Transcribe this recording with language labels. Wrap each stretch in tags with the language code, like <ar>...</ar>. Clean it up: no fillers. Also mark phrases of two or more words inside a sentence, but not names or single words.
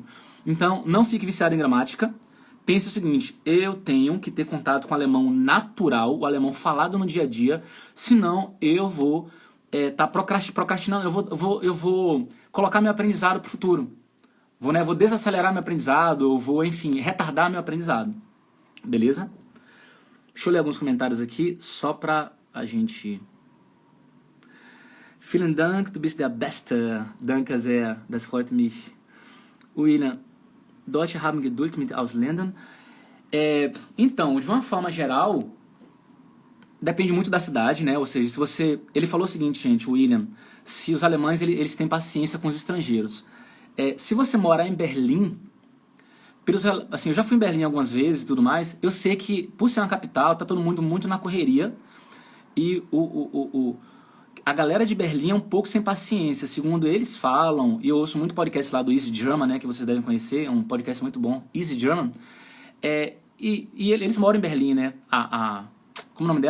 <pt>Então, não fique viciado em gramática. Pense o seguinte: eu tenho que ter contato com o alemão natural, o alemão falado no dia a dia, senão eu vou procrastinando, eu vou colocar meu aprendizado para o futuro. Vou desacelerar meu aprendizado, eu vou, enfim, retardar meu aprendizado. Beleza? Deixa eu ler alguns comentários aqui, só pra a gente...</pt> <de>Vielen Dank, du bist der Beste. Danke sehr, das freut mich. William, Deutsche haben Geduld mit Ausländern.</de> <pt>Então, de uma forma geral, depende muito da cidade, né? Ou seja, se você... Ele falou o seguinte, gente, o William, se os alemães eles têm paciência com os estrangeiros. Se você morar em Berlim, assim, eu já fui em Berlim algumas vezes e tudo mais, eu sei que, por ser uma capital, tá todo mundo muito na correria, e a galera de Berlim é um pouco sem paciência, segundo eles falam, e eu ouço muito podcast lá do Easy German, né, que vocês devem conhecer, é um podcast muito bom, Easy German, e eles moram em Berlim, né, como o nome dela?</pt>